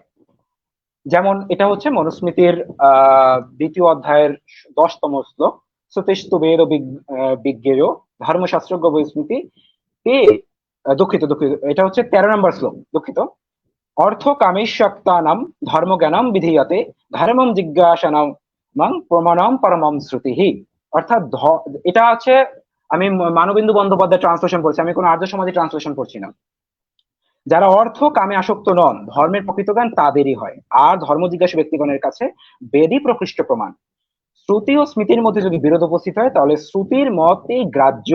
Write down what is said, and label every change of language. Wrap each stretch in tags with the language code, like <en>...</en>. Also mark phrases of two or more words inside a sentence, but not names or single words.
<bn>যেমন এটা হচ্ছে মনুস্মৃতির দ্বিতীয় অধ্যায়ের 10তম শ্লোক,</bn> <sa>শ্রুতিস্তু বেদ বিজ্ঞেয় ধর্মশাস্ত্রজ্ঞ বৈস্মৃতি তে,</sa> <bn>দুঃখিত দুঃখিত, এটা হচ্ছে 13 নম্বর শ্লোক, দুঃখিত।</bn> <sa>অর্থ কামেশক্তানাম ধর্ম জ্ঞানম বিধীয়তে ধর্মম জিজ্ঞাসানাম মাং প্রমাণম পরমম শ্রুতিহি।</sa> <bn>অর্থাৎ এটা আছে, আমি মানবেন্দু বন্দ্যোপাধ্যায় ট্রান্সলেশন করছি, আমি কোনো আর্য সমাজে ট্রান্সলেশন করছি না। যারা অর্থ কামে আসক্ত নন, ধর্মের প্রকৃত জ্ঞান তাদেরই হয়, আর ধর্ম জিজ্ঞাসু ব্যক্তিগণের কাছে বেদই প্রকৃষ্ট প্রমাণ। শ্রুতি ও স্মৃতির মধ্যে যদি বিরোধ উপস্থিত হয় তাহলে শ্রুতির মতই গ্রাহ্য।</bn>